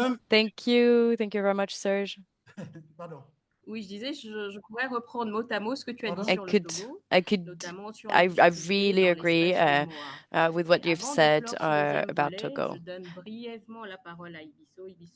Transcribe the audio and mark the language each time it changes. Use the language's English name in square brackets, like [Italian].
[English] Thank you very much, Serge. [French] Oui, je disais, je pourrais reprendre mot à mot ce que tu as dit sur le Togo, notamment sur [English] I really agree with what you've said about Togo. [French] Je donne brièvement la parole à Ibiso.